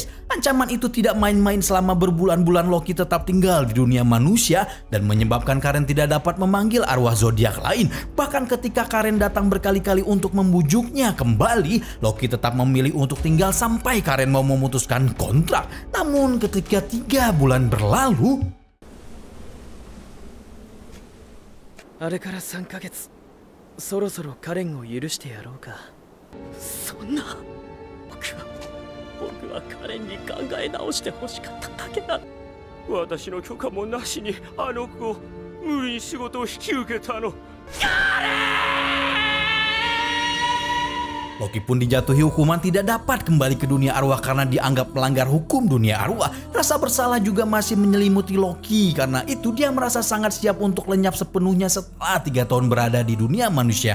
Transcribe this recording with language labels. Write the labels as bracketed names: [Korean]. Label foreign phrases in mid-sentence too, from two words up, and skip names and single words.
[Indonesian] Ancaman itu tidak main-main. Selama berbulan-bulan Loki tetap tinggal di dunia manusia dan menyebabkan Karen tidak dapat memanggil arwah zodiak lain. Bahkan ketika Karen datang berkali-kali untuk membujuknya kembali, Loki tetap memilih untuk tinggal sampai Karen mau memutuskan kontrak. Namun ketika 3 bulan berlalu, [Japanese] あれから3ヶ月、そろそろカレンを許してやろうか。そんな、僕はカレンに考え直してほしかっただけだ。私の許可もなしにあの子を無理に仕事を引き受けたの。 [Indonesian] Loki pun dijatuhi hukuman tidak dapat kembali ke dunia arwah karena dianggap melanggar hukum dunia arwah. Rasa bersalah juga masih menyelimuti Loki. Karena itu dia merasa sangat siap untuk lenyap sepenuhnya setelah 3 tahun berada di dunia manusia.